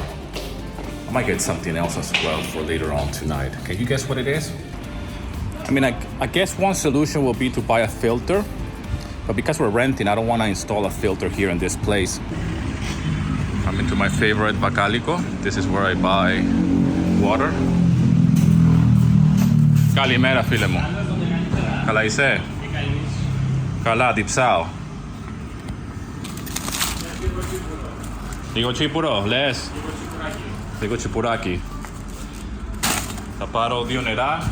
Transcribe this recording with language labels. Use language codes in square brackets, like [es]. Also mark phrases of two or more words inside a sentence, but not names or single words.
[en] I might get something else as well for later on tonight. Can you guess what it is? I mean, I guess one solution will be to buy a filter, but because we're renting, I don't want to install a filter here in this place. I'm into my favorite Bacalico. This is where I buy water. [el] Kalimera, φίλε μου. Καλά είσαι? Καλά, διψάω. Λίγο τσίπουρο, λες? Λίγο τσιπουράκι. Θα πάρω 2 νερά.